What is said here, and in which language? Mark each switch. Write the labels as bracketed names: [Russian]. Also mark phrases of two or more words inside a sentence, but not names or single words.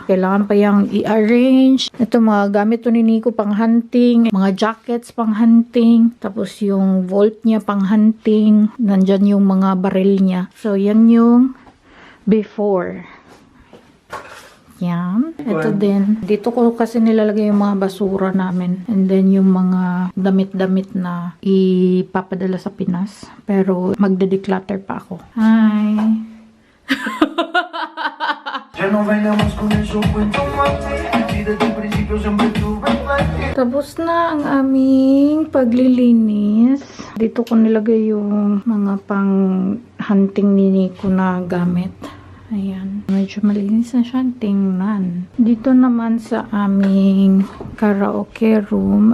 [Filipino] Kailangan pa yung i-arrange. Ito mga gamit to ni Nico pang hunting, mga jackets pang hunting, tapos yung vault niya pang hunting, nandyan yung mga baril niya. So, yan yung before. Yan. Ito din. Dito ko kasi nilalagay yung mga basura namin. [English] And then [Filipino] yung mga damit-damit na ipapadala sa Pinas. Pero magde-declutter pa ako. Hi! [Spanish] Ya no bailamos con eso, cuento más. Si desde el principio siempre tuve fe. [Filipino] Tapos na ang aming paglilinis. Dito ko nilagay yung mga pang hunting ni Nico na gamit. Ayan. Medyo malinis na siya. Tingnan. Dito naman sa aming karaoke room.